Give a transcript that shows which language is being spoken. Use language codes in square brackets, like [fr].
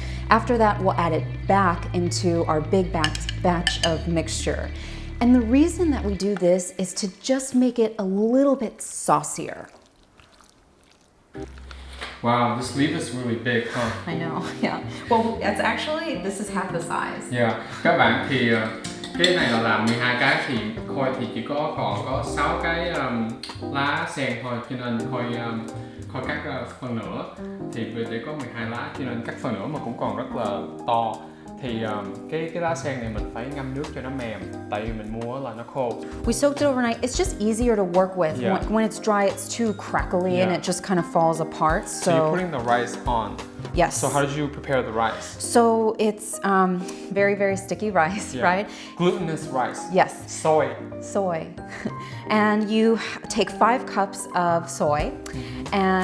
[en] After that, we'll add it back into our big batch of mixture. And the reason that we do this is to just make it a little bit saucier. Wow, this leaf is really big, huh? I know, yeah. Well, it's actually, this is half the size. Yeah. [vi] Các bạn thì cái này là làm 12 cái thì Khôi thì chỉ còn có 6 cái lá sen thôi, cho nên Khôi cắt phần nửa. Thì để có 12 lá cho nên cắt phần nửa mà cũng còn rất là to. Thì cái lá sen này mình phải ngâm nước cho nó mềm, tại vì mình mua là nó khô. [en] We soaked it overnight. It's just easier to work with. Yeah. When it's dry, it's too crackly and Yeah. it just kind of falls apart. So you're putting the rice on. Yes. So how did you prepare the rice? So it's very, very sticky rice, Yeah. right? Glutinous rice. Yes. Soy. Soy. And you take 5 cups of soy. And